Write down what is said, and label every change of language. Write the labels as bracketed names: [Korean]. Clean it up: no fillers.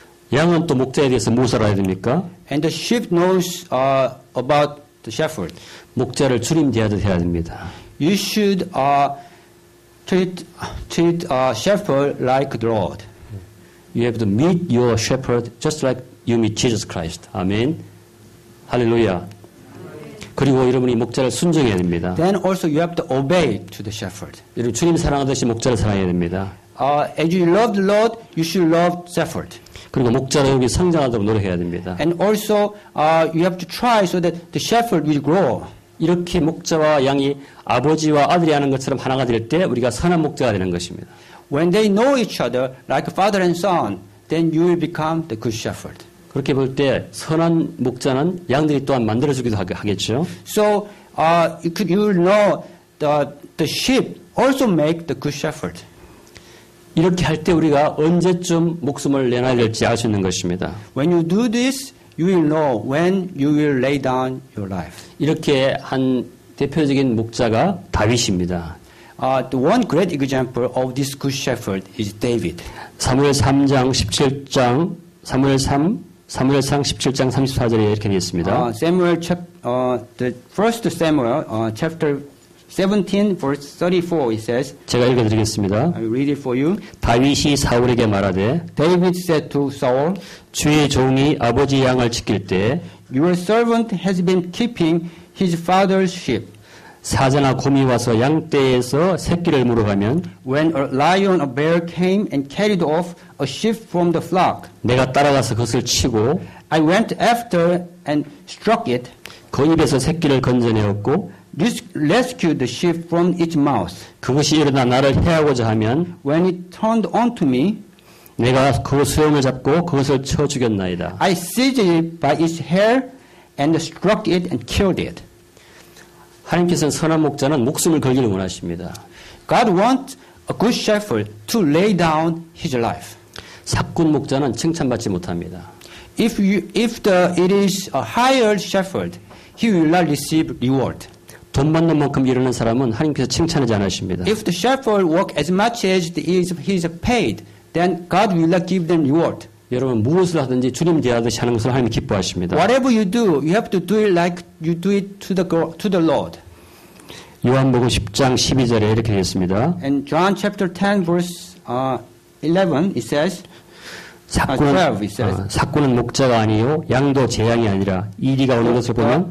[Korean] 양은 또 목자에 대해서 무엇을 알아야 됩니까? [English] And the sheep knows about the shepherd. [Korean] 목자를 주님 대하듯 해야 됩니다. [English] You should treat shepherd like the Lord. You have to meet your shepherd just like you meet Jesus Christ. [Korean] 아멘. 할렐루야. 그리고 여러분이 목자를 순종해야 됩니다. [English] Then also you have to obey to the shepherd. [Korean] 여러분 주님 사랑하듯이 목자를 사랑해야 됩니다. [English] As you love the Lord, you should love shepherd. [Korean] 그리고 목자로 여기 성장하도록 노력해야 됩니다. [English] And also you have to try so that the shepherd will grow. [Korean] 이렇게 목자와 양이 아버지와 아들이 하는 것처럼 하나가 될 때 우리가 선한 목자가 되는 것입니다. [English] When they know each other like father and son, then you will become the good shepherd. [Korean] 그렇게 볼 때 선한 목자는 양들이 또한 만들어주기도 하겠죠. [English] So you will know the sheep also make the good shepherd. [Korean] 이렇게 할 때 우리가 언제쯤 목숨을 내놔야 될지 알 수 있는 것입니다. [English] When you do this, you will know when you will lay down your life. [Korean] 이렇게 한 대표적인 목자가 다윗입니다. [English] The one great example of this good shepherd is David. [Korean] 사무엘 3장 17장 사무엘상 17장 34절에 이렇게 되어 있습니다. [English] The first Samuel chapter 17 verse 34 it says. [Korean] 제가 읽어드리겠습니다. [English] I will read it for you. [Korean] 다윗이 사울에게 말하되 [English] David said to Saul, [Korean] 주의 종이 아버지 양을 지킬 때 [English] Your servant has been keeping his father's sheep. [Korean] 사자나 곰이 와서 양떼에서 새끼를 물어가면 [English] When a lion or bear came and carried off a sheep from the flock, [Korean] 내가 따라가서 그것을 치고 [English] I went after and struck it, [Korean] 그 입에서 새끼를 건져내었고 [English] rescued the sheep from its mouth. [Korean] 그것이 일어나 나를 해하고자 하면 [English] When it turned onto me, [Korean] 내가 그 수염을 잡고 그것을 쳐 죽였나이다. [English] I seized it by its hair and struck it and killed it. [Korean] 하나님께서는 선한 목자는 목숨을 걸기를 원하십니다. [English] God wants a good shepherd to lay down his life. [Korean] 사꾼 목자는 칭찬받지 못합니다. [English] If it is a hired shepherd, he will not receive reward. [Korean] 돈 받는 만큼 일하는 사람은 하나님께서 칭찬하지 않으십니다. [English] If the shepherd work as much as he is paid, then God will not give them reward. [Korean] 여러분 무엇을 하든지 주님 대하듯이 하는 것을 하나님이 기뻐하십니다. [English] Whatever you do, you have to do it like you do it to the Lord. [Korean] 요한복음 10장 12절에 이렇게 되어 있습니다. [English] In John chapter 10 verse 11 it says, 12 it says, [Korean] 사꾼은 목자가 아니요 양도 제 양이 아니라 이리가 오는 것을 보면